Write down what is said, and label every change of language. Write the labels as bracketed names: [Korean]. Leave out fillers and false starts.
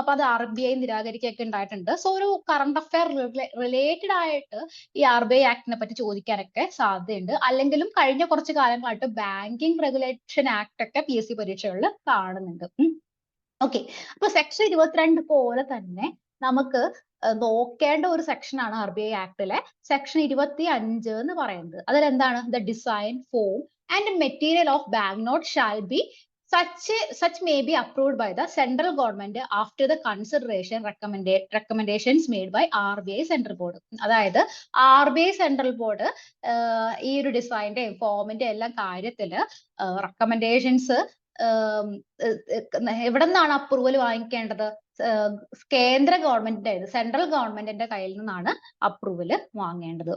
[Malayalam] അപ്പൊ അത് RBI നിരാകരിക്കുകയൊക്കെ ഉണ്ടായിട്ടുണ്ട്. സോ ഒരു കറണ്ട് അഫയർ റിലേറ്റഡ് ആയിട്ട് ഈ RBI ആക്ടിനെ പറ്റി ചോദിക്കാനൊക്കെ സാധ്യതയുണ്ട്. അല്ലെങ്കിലും കഴിഞ്ഞ കുറച്ച് കാലങ്ങളായിട്ട് ബാങ്കിങ് റെഗുലേഷൻ ആക്ട് ഒക്കെ PSC പരീക്ഷകളിൽ കാണുന്നുണ്ട്. ഓക്കെ, അപ്പൊ സെക്ഷൻ 22 പോലെ തന്നെ നമുക്ക് നോക്കേണ്ട ഒരു സെക്ഷൻ ആണ് RBI ആക്ടിലെ സെക്ഷൻ 25 എന്ന് പറയുന്നത്. അതിൽ എന്താണ്? [English] The design, form and material of bank note shall be such may be approved by the central government after the consideration recommendations made by RBI central board. [Malayalam] അതായത് RBI central board ഈ ഒരു ഡിസൈനിന്റെയും ഫോമിന്റെ എല്ലാം കാര്യത്തില് റെക്കമെൻഡേഷൻസ് എവിടെ നിന്നാണ് approval വാങ്ങിക്കേണ്ടത്? കേന്ദ്ര ഗവൺമെന്റിന്റെ, സെൻട്രൽ ഗവൺമെന്റിന്റെ കയ്യിൽ നിന്നാണ് അപ്രൂവൽ വാങ്ങേണ്ടത്.